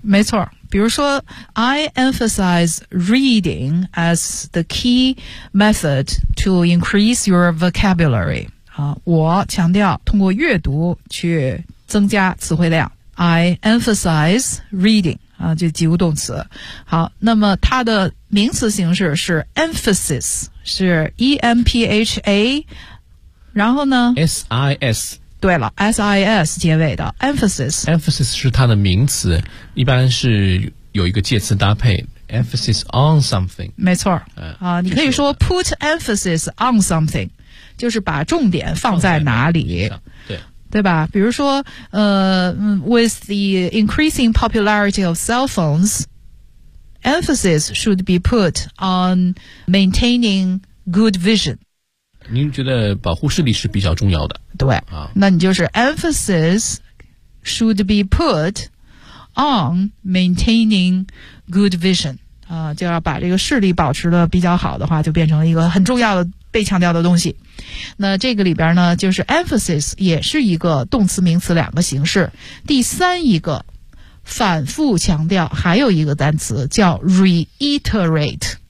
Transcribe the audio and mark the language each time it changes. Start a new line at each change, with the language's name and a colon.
Chinese: 没错，比如说
English: I emphasize reading as the key method to increase your vocabulary。
Chinese: 我强调通过阅读去增加词汇量。
English: I emphasize reading。
Chinese: 就及物动词。好，那么它的名词形式是 emphasis， 是 E-M-P-H-A， 然后呢
English: S-I-S，
Chinese: 对了 S-I-S 结尾的 emphasis 是它的名词，一般是有一个介词搭配，
English: emphasis on something.
Chinese: 没错、你可以说
English: put emphasis on something,
Chinese: 就是把重点放在哪里。对吧，比如说
English: with the increasing popularity of cell phones, emphasis should be put on maintaining good vision.
Chinese: 您觉得保护视力是比较重要的。对、那你就是
English: emphasis should be put on maintaining good vision.
Chinese: 就要把这个视力保持的比较好的话，就变成了一个很重要的被强调的东西。那这个里边呢，就是 emphasis 也是一个动词名词两个形式。第三一个反复强调，还有一个单词叫 reiterate。